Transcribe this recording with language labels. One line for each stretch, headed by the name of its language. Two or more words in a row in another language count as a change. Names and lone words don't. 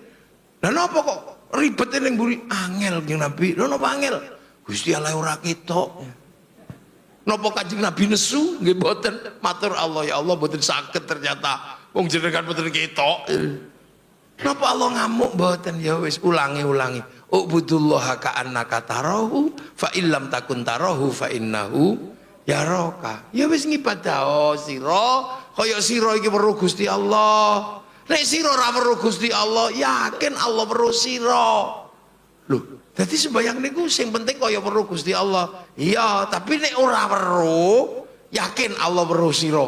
Javanese: Lah napa kok ribet ning mburi angel Kanjeng Nabi? Lho napa angel? Gusti Allah ora ketok. Napa Kanjeng Nabi nesu? Nggih mboten. Matur Allah ya Allah mboten saged ternyata wong jenengan mboten ketok. Napa Allah ngamuk mboten? Ya wis ulangi.
Arabic: اعبد الله كأنك تراه فإن لم تكن تراه فإنه يراك.
Javanese: Ya wis ngibadah sira kaya sira iki weruh Gusti Allah. Nek sira ora weruh Gusti Allah, yakin Allah weruh sira. Lho, dadi sembayang niku sing penting kaya weruh Gusti Allah. Iya, tapi nek ora weruh, yakin Allah weruh sira.